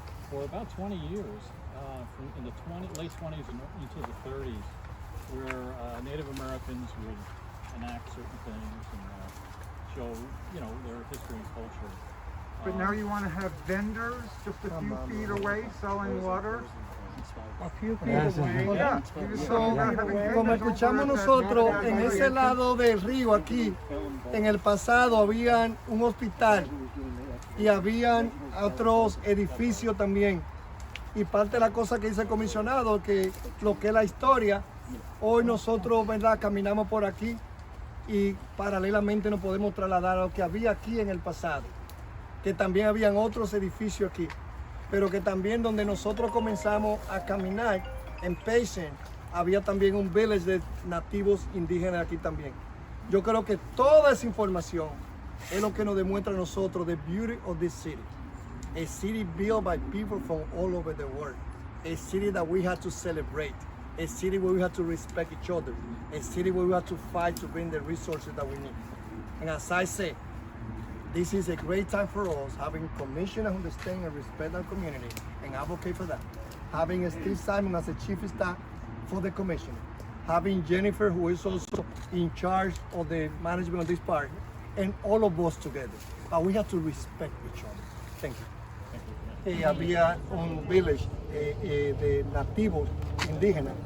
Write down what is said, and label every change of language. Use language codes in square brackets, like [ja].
[en] for about 20 years, from in the late 20s and into the 30s, where Native Americans would enact certain things and show, their history and culture. But now you want to have vendors just a few feet away selling water? A few feet away. Yeah. [es] Como escuchamos nosotros, en ese lado del río aquí, en el pasado habían un hospital y habían otros edificios también. Y parte de la cosa que dice el comisionado, que lo que es la historia, hoy nosotros, ¿verdad?, caminamos por aquí y paralelamente nos podemos trasladar a lo que había aquí en el pasado, que también habían otros edificios aquí, pero que también donde nosotros comenzamos a caminar, en Payson, había también un village de nativos indígenas aquí también. Yo creo que toda esa información es lo que nos demuestra a nosotros [en] the beauty of this city. A city built by people from all over the world. A city that we have to celebrate. A city where we have to respect each other. A city where we have to fight to bring the resources that we need. And as I say, This is a great time for us, having commissioners who understand and respect our community and advocate for that. Having Steve Simon as the chief of staff for the commission. Having Jennifer, who is also in charge of the management of this park, and all of us together. But we have to respect each other. Thank you. [es] Había un village de nativos indígenas.